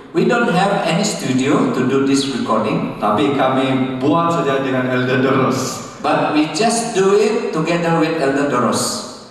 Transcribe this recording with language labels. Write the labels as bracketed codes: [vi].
[en] We don't have any studio to do this recording, [ms] tapi kami buat saja dengan Elder Doros. [en] but we just do it together with Elder Doros.